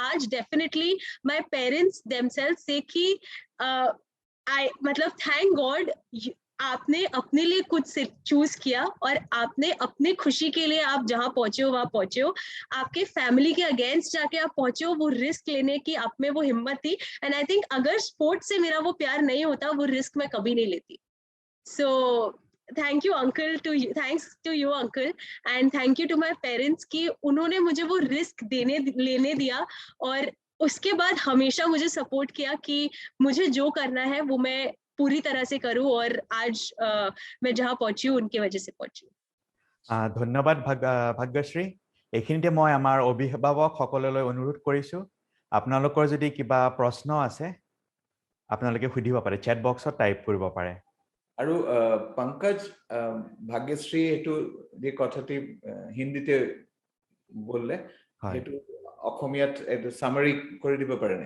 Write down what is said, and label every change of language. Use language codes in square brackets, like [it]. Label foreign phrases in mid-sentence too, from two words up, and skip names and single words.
[hi] आज [en] definitely my parents themselves say [hi] कि आई मतलब [en] thank God [hi] आपने अपने लिए कुछ चूज किया और आपने अपनी खुशी के लिए आप जहां पहुंचे हो वहां पहुंचे हो। आपके फैमिली के अगेंस्ट जाके आप पहुंचे हो, वो रिस्क लेने की आप में वो हिम्मत थी। [en] and I think [hi] अगर स्पोर्ट्स से मेरा वो प्यार नहीं होता, वो रिस्क मैं कभी नहीं लेती। [en] So thank you uncle to you, thanks to you uncle, and thank you to my parents [hi] कि उन्होंने मुझे वो रिस्क लेने दिया और उसके बाद हमेशा मुझे सपोर्ट किया कि मुझे जो करना है वो मैं पूरी तरह से करूं, और आज मैं जहां पहुंची हूं उनकी वजह से पहुंची हूं। [as] ধন্যবাদ ভাগ্যশ্ৰী। এইখিনিতে মই আমাৰ অভিভাৱক সকললৈ অনুৰোধ কৰিছোঁ, আপোনালোকৰ যদি কিবা প্ৰশ্ন আছে আপোনালোকে সুধিব পাৰে, চেট বক্সত টাইপ কৰিব পাৰে। আৰু পংকজ, ভাগ্যশ্ৰী এইটো যে কথাটি হিন্দীতে বললে, সেইটো অসমীয়াত এইটো সামাৰি কৰি দিব পাৰে নে?